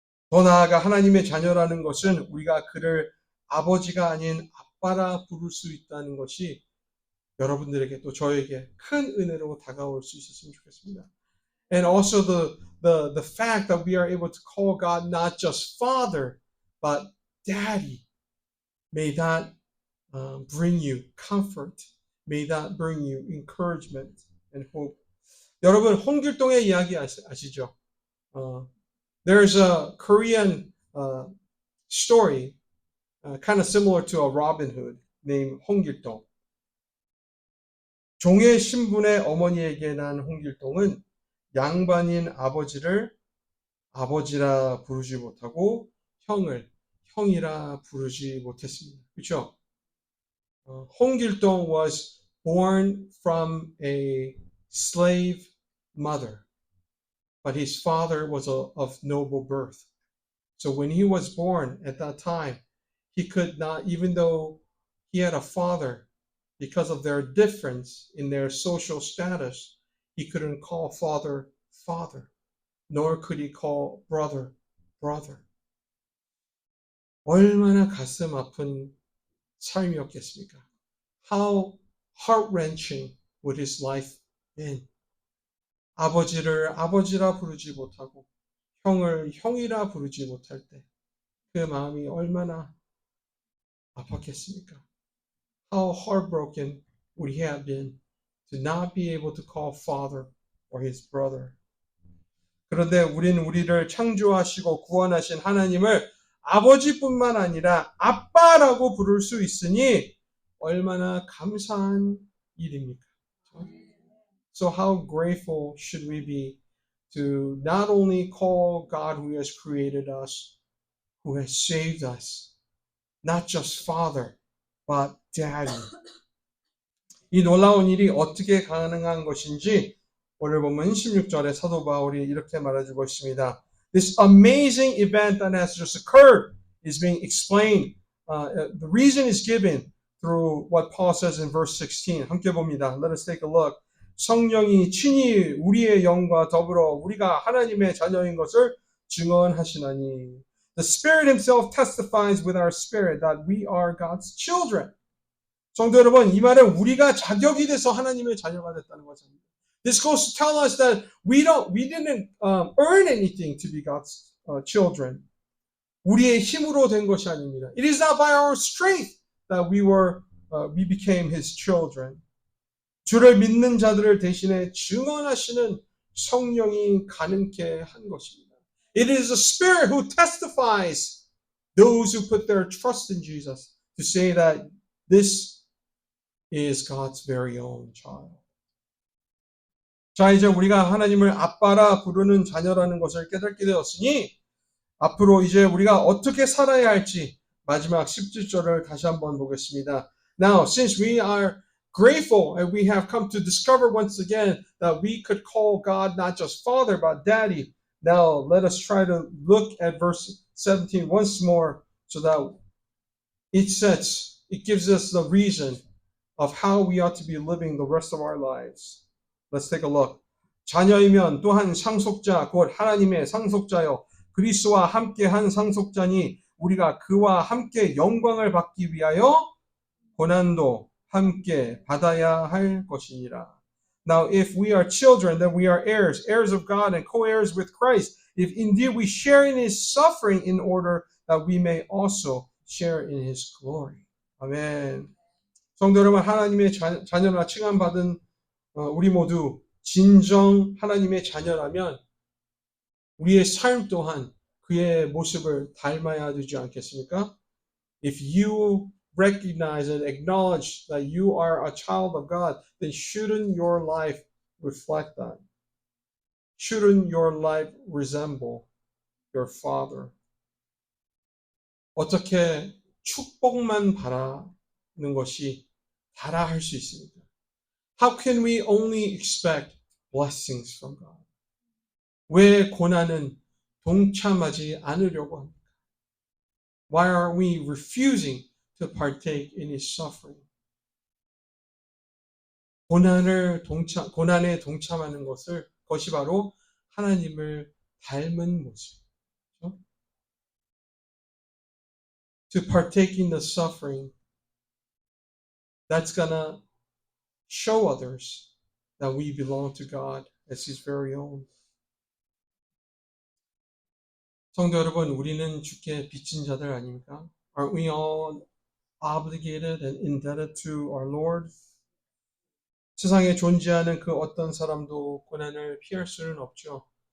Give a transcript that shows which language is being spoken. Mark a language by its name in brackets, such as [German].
[Korean] 더 나아가 하나님의 자녀라는 것은 우리가 그를 아버지가 아닌 아빠라 부를 수 있다는 것이 여러분들에게 또 저에게 큰 은혜로 다가올 수 있었으면 좋겠습니다. [English] And also the fact that we are able to call God not just Father, but Daddy. May that bring you comfort. May that bring you encouragement and hope. [Korean] 여러분 홍길동의 이야기 아시죠? [English] There's a Korean story kind of similar to a Robin Hood named 홍길동. [Korean] 종의 신분의 어머니에게 난 홍길동은 양반인 아버지를 아버지라 부르지 못하고 형을 형이라 부르지 못했습니다. 그렇죠? [English] 홍길동 was born from a slave mother, but his father was of noble birth. So when he was born at that time, he could not, even though he had a father, because of their difference in their social status, he couldn't call father, father, nor could he call brother, brother. [Korean] 얼마나 가슴 아픈 삶이었겠습니까? [English] How heart-wrenching would his life been? [Korean] 아버지를 아버지라 부르지 못하고 형을 형이라 부르지 못할 때 그 마음이 얼마나 아팠겠습니까? [English] How heartbroken would he have been to not be able to call father or his brother? [Korean] 그런데 우리를 창조하시고 구원하신 하나님을 아버지뿐만 아니라 아빠라고 부를 수 있으니 얼마나 감사한 일입니까? [English] So how grateful should we be to not only call God who has created us, who has saved us, not just Father, but Daddy. [Korean] 이 놀라운 일이 어떻게 가능한 것인지 오늘 보면 16절에 사도 바울이 이렇게 말해주고 있습니다. [English] This amazing event that has just occurred is being explained. The reason is given through what Paul says in verse 16. [Korean] 함께 봅니다. [English] Let us take a look. [Korean] 성령이 친히 우리의 영과 더불어 우리가 하나님의 자녀인 것을 증언하시나니. [English] The Spirit Himself testifies with our spirit that we are God's children. [Korean] 성도 여러분, 이 말은 우리가 자격이 돼서 하나님의 자녀가 됐다는 것입니다. [English] This goes to tell us that we didn't earn anything to be God's children. [Korean] 우리의 힘으로 된 것이 아닙니다. [English] It is not by our strength that we became His children. [Korean] 주를 믿는 자들을 대신에 증언하시는 성령이 가능케 한 것입니다. [English] It is the Spirit who testifies those who put their trust in Jesus to say that this is God's very own child. [Korean] 자, 이제 우리가 하나님을 아빠라 부르는 자녀라는 것을 깨닫게 되었으니 앞으로 이제 우리가 어떻게 살아야 할지 마지막 17절을 다시 한번 보겠습니다. [English] Now, since we are grateful and we have come to discover once again that we could call God not just Father but Daddy, now let us try to look at verse 17 once more so that it gives us the reason of how we ought to be living the rest of our lives. Let's take a look. [Korean] 자녀이면 또한 상속자 곧 하나님의 상속자여 그리스도와 함께한 상속자니 우리가 그와 함께 영광을 받기 위하여 고난도 함께 받아야 할 것이니라. [English] Now if we are children then we are heirs, heirs of God and co-heirs with Christ. If indeed we share in His suffering in order that we may also share in His glory. [Korean] 아멘. 성도 여러분, 하나님의 자녀라 칭함받은 우리 모두 진정 하나님의 자녀라면 우리의 삶 또한 그의 모습을 닮아야 되지 않겠습니까? [English] If you recognize and acknowledge that you are a child of God, then shouldn't your life reflect that? Shouldn't your life resemble your Father? [Korean] 어떻게 축복만 바라는 것이 다라 할 수 있습니까? [English] How can we only expect blessings from God? [Korean] 왜 고난은 동참하지 않으려고 합니까? [English] Why are we refusing to partake in His suffering? [Korean] 고난에 동참하는 것이 바로 하나님을 닮은 모습. 그렇죠? [English] To partake in the suffering, that's gonna show others that we belong to God as His very own. [Korean] 성도 여러분, 우리는 주께 빚진 자들 아닙니까? [English] Aren't we all obligated and indebted to our Lord? [Korean] 세상에 존재하는 그 어떤 사람도 고난을 피할 수는 없죠.